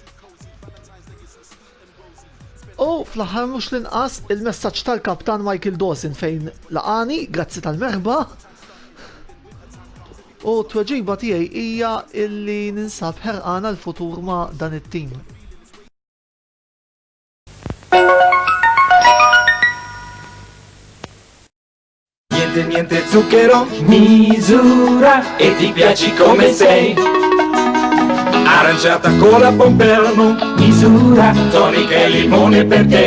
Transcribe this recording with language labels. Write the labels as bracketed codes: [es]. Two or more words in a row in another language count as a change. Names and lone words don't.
[mt] U fl-aħħar mhux l-inqas il-messaġġ tal-kaptan Michael Dawson fejn laqani, grazzi tal-merħba. U t-tweġiba tiegħi hija illi ninsab ħerqana l-futur ma' dan it-tim. [it] Niente zucchero, misura e ti piaci come sei. Aranciata cola, pompelmo, misura, tonica e limone per te.